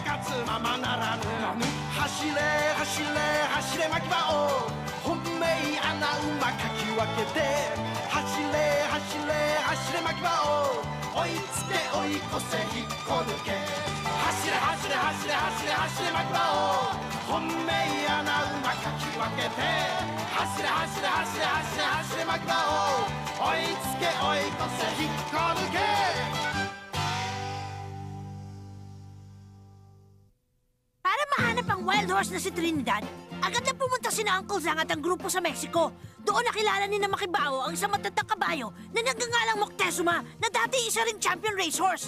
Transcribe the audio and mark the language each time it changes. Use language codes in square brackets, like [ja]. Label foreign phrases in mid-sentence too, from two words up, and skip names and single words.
[ja] 活ままならぬ走れ走れ走れ巻き場を本命穴馬かき分けて走れ走れ走れ巻き場を追いつけ追い越せ引っこ抜け走れ走れ走れ走れ走れ巻き場を本命穴馬かき分けて走れ走れ走れ走れ走れ巻き場を追いつけ追い越せ引っこ抜け [tl] Para mahanap ang [en] wild horse [tl] na si Trinidad, agad na pumunta sina Uncle Zang at ang grupo sa Mexico. Doon nakilala ni na Makibao ang isang matandang kabayo na nagngangalang Moctezuma na dati isa ring [en] champion racehorse.